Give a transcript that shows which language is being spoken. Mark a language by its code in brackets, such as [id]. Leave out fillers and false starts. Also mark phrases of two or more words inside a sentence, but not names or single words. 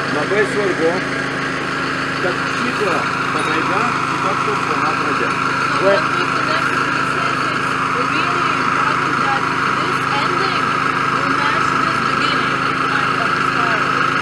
[lt] labai svarbu, kad šito pabaiga sutaptų su ana pradžia. [en] So what we connect to the sentence, it's really important that this ending will match this beginning of the spiral.